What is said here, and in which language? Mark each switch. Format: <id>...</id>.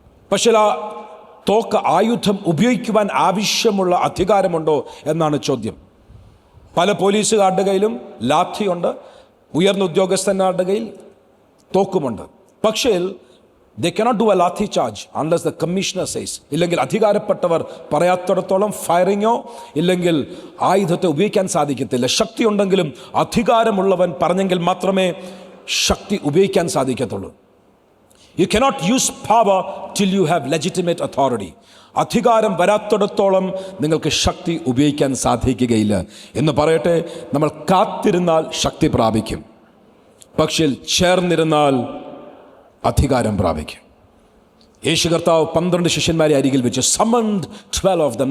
<ml>പക്ഷേ ആ തോക്ക്, ആയുധം ഉപയോഗിക്കുവാൻ ആവശ്യമുള്ള അധികാരമുണ്ടോ എന്നാണ് ചോദ്യം. പല പോലീസുകാരുടെ കയ്യിലും ലാത്തിയുണ്ട്, ഉയർന്ന ഉദ്യോഗസ്ഥന്മാരുടെ കയ്യിൽ തോക്കുമുണ്ട്.</ml> <en>പക്ഷേ they cannot do a lathi charge unless the commissioner says.</en> <ml>ഇല്ലെങ്കിൽ അധികാരപ്പെട്ടവർ പറയാത്തിടത്തോളം ഫയറിങ്ങോ ഇല്ലെങ്കിൽ ആയുധത്തെ ഉപയോഗിക്കാൻ സാധിക്കത്തില്ല. ശക്തി ഉണ്ടെങ്കിലും അധികാരമുള്ളവൻ പറഞ്ഞെങ്കിൽ മാത്രമേ ശക്തി ഉപയോഗിക്കാൻ സാധിക്കത്തുള്ളൂ.</ml> <en>You cannot use power till you have legitimate authority.</en> <ml>അധികാരം വരാത്തിടത്തോളം നിങ്ങൾക്ക് ശക്തി ഉപയോഗിക്കാൻ സാധിക്കുകയില്ല. എന്ന് പറയട്ടെ, നമ്മൾ കാത്തിരുന്നാൽ ശക്തി പ്രാപിക്കും, പക്ഷേ ചേർന്നിരുന്നാൽ അധികാരം പ്രാപിക്കും. യേശു കർത്താവ് 12 ശിഷ്യന്മാരെ അരികിൽ വെച്ച്</ml> <en>Summoned 12 of them.</en>